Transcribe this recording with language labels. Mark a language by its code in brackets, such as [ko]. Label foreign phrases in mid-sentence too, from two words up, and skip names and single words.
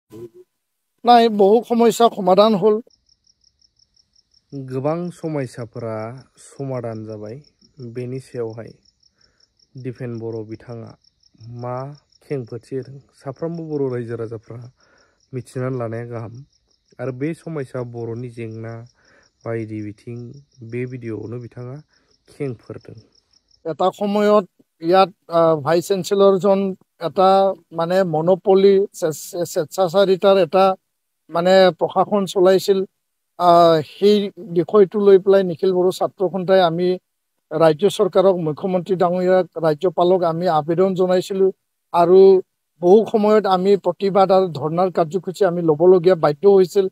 [as] নাই বহু সমস্যা সমাধান হল [brx] गोबां समस्याफोरा समाधान जाबाय बेनि सायावहाय दिपेन बर' बिथाङा मा खेंफोरथि होदों साफ्रोमबो बर' रायजो राजाफ्रा मिथिनानै लानाया गाहाम आरो बे समस्या बर'नि जेंना बायदि बिथिं बे भिडिअ'आवनो बिथाङा खेंफोरदों [as] এটা সময়ত ইয়াত [en] vice chancellor [as] এটা মানে মনোপলি স্বেচ্ছাচাৰিতাৰ এটা মানে প্ৰশাসন চলাইছিল সেই বিষয়টো লৈ পেলাই নিখিল বড়ো ছাত্ৰ সন্থাই আমি ৰাজ্য চৰকাৰক মুখ্যমন্ত্ৰী ডাঙৰীয়াক ৰাজ্যপালক আমি আবেদন জনাইছিলোঁ আৰু বহু সময়ত আমি প্ৰতিবাদ আৰু ধৰ্ণাৰ কাৰ্যসূচী আমি ল'বলগীয়া বাধ্য হৈছিল